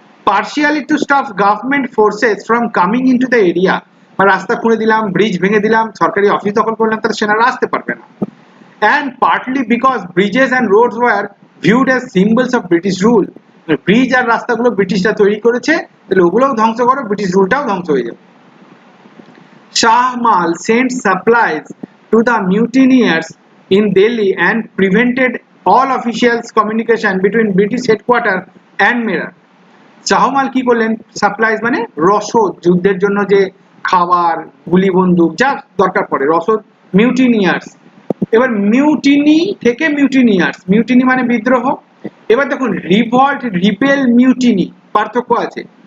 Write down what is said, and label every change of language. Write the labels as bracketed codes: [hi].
[en] partially to stop government forces from coming into the area, [bn] রাস্তা খুঁড়ে দিলাম, bridge ভেঙে দিলাম, সরকারি অফিস দখল করলাম, তাহলে সেনারা আসতে পারবে না। [en] and partly because bridges and roads were viewed as symbols of British rule, [bn] bridge আর রাস্তাগুলো ব্রিটিশরা তৈরি করেছে, তাহলে ওগুলোও ধ্বংস করো, ব্রিটিশ রুলটাও ধ্বংস হয়ে যাবে। [en] Shah Amal sent supplies to the mutineers in Delhi and prevented all officials communication between British headquarters and Meerut. [bn] শাহমাল কি করলেন? সাপ্লাইজ মানে রসদ, যুদ্ধের জন্য যে খাবার, গুলি বন্দুক যা দরকার পড়ে, রসদ। মিউটিনিয়ার্স, এবার মিউটিনি থেকে মিউটিনিয়ার্স, মিউটিনি মানে বিদ্রোহ। এবার দেখুন রিভল্ট, রিবেল, মিউটিনি পার্থক্য আছে।